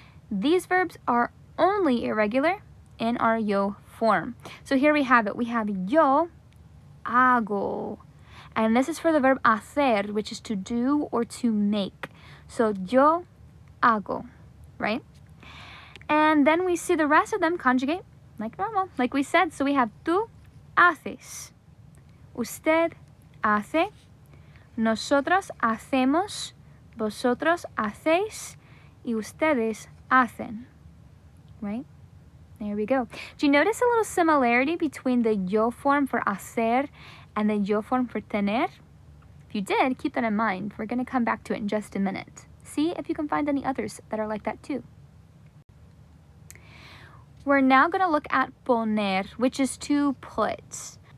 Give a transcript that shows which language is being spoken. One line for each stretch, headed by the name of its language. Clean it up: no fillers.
English: These verbs are only irregular in our yo form. So here we have it. We have
Spanish: yo hago.
English: And this is for the verb hacer, which is to do or to make. So
Spanish: yo hago,
English: right? And then we see the rest of them conjugate like normal, like we said. So we have
Spanish: tú haces, usted hace, nosotros hacemos, vosotros hacéis, y ustedes hacen, right?
English: There we go. Do you notice a little similarity between the yo form for hacer and the yo form for tener? If you did, keep that in mind. We're going to come back to it in just a minute. See if you can find any others that are like that too. We're now going to look at poner, which is to put.